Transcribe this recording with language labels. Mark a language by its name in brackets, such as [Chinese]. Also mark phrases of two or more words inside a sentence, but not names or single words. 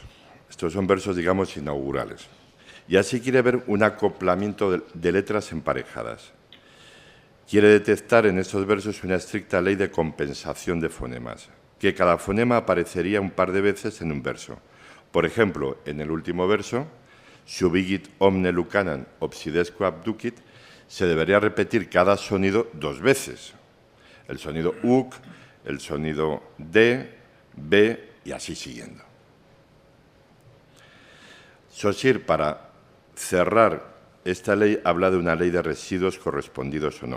[Spanish] Estos son versos, digamos, inaugurales. Y así quiere ver un acoplamiento de letras emparejadas. Quiere detectar en estos versos una estricta ley de compensación de fonemas, que cada fonema aparecería un par de veces en un verso. Por ejemplo, en el último verso, [Latin] subigit omne lucanan obsidesque abducit, [Spanish] se debería repetir cada sonido 2 veces. El sonido uc, el sonido d, b y así siguiendo. Saussure, para cerrar esta ley, habla de una ley de residuos correspondidos o no.